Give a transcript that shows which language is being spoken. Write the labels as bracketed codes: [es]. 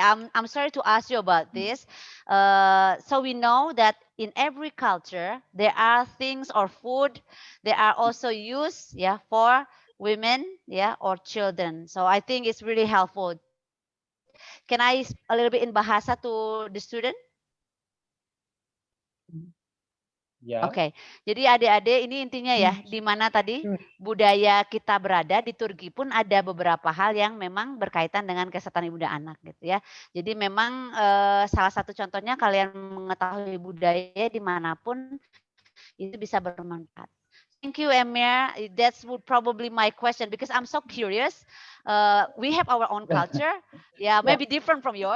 [en] I'm sorry to ask you about this. So we know that in every culture there are things or food that are also used, for women, or children. So I think it's really helpful. Can I a little bit in bahasa to the student? Yeah. [id] Oke, jadi adik-adik ini intinya ya, di mana tadi budaya kita berada di Turki pun ada beberapa hal yang memang berkaitan dengan kesehatan ibu dan anak gitu ya. Jadi memang salah satu contohnya kalian mengetahui budaya dimanapun itu bisa bermanfaat. [en] Thank you, Emir. That's would probably my question because I'm so curious. We have our own culture, Yeah. maybe different from yours.